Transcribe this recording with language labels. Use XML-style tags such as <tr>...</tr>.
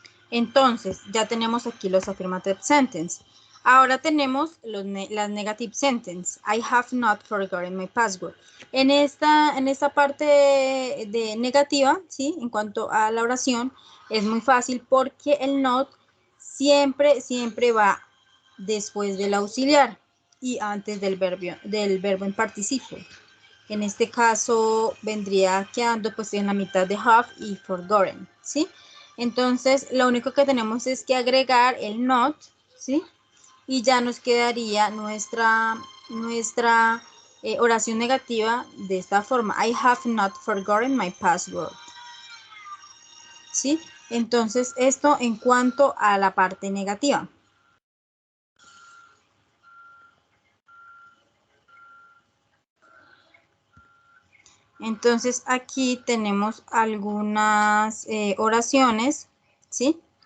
<es>Entonces, ya tenemos aquí los affirmative sentence. Ahora tenemos las negative sentence.</es> <en>I have not forgotten my password.</en> <es>En esta parte de negativa, ¿sí? En cuanto a la oración, es muy fácil porque el not siempre va después del auxiliar y antes del verbo en participio. En este caso vendría quedando pues en la mitad de have y forgotten, ¿sí? Entonces, lo único que tenemos es que agregar el not, ¿sí? Y ya nos quedaría nuestra oración negativa de esta forma.</es> <en>I have not forgotten my password.</en> <es>¿Sí? Entonces, esto en cuanto a la parte negativa. Entonces, aquí tenemos algunas oraciones, ¿sí?</es>